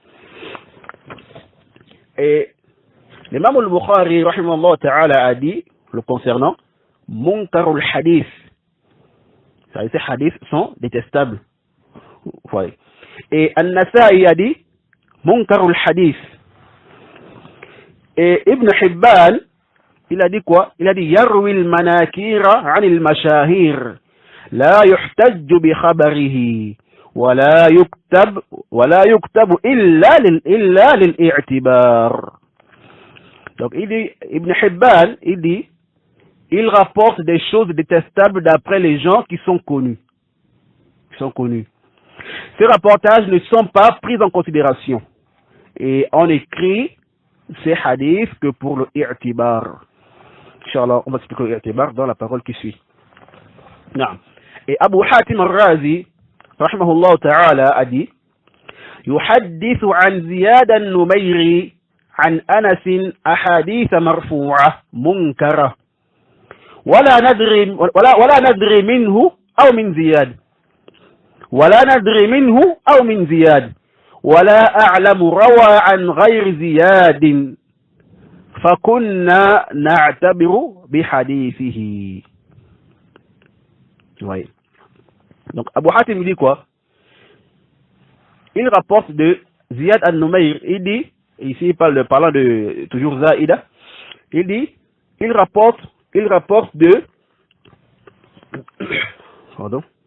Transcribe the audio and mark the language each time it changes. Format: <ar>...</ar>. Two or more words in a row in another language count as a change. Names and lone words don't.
<fr>Et l'imam al-Bukhari</fr> <ar>رحمه الله تعالى</ar> <fr>a dit le concernant</fr> <ar>منكر الحديث.</ar> <fr>Ces hadiths sont détestables. Ouais. Et An-Nasa'i a dit</fr> <ar>منكر الحديث.</ar> <fr>Et Ibn Hibban, il a dit quoi? Il a dit</fr> <ar>يروي المناكير عن المشاهير لا يحتج بخبره ولا يكتب إلا للاعتبار.</ar> <fr>Donc il dit, Ibn Hibban, il rapporte des choses détestables d'après les gens qui sont connus. Ces rapportages ne sont pas pris en considération. Et on écrit ces hadiths que pour le i'tibar. Inch'Allah, on va expliquer le i'tibar dans la parole qui suit. Non. Et Abu Hatim al-Razi,</fr> <ar>رحمه الله تعالى,</ar> <fr>a dit:</fr> <ar>يحدث عن زياد النميري عن أنس أحاديث مرفوعة منكرة ولا ندري منه أو من زياد ولا ندري منه أو من زياد ولا أعلم روى عن غير زياد فكنا نعتبر بحديثه.</ar> <fr>Oui. Donc Abu Hatim dit quoi? Il rapporte de Ziyad al-Numayr, il dit, ici il parle parlant de toujours Zaïda, il dit, il rapporte de pardon.</fr>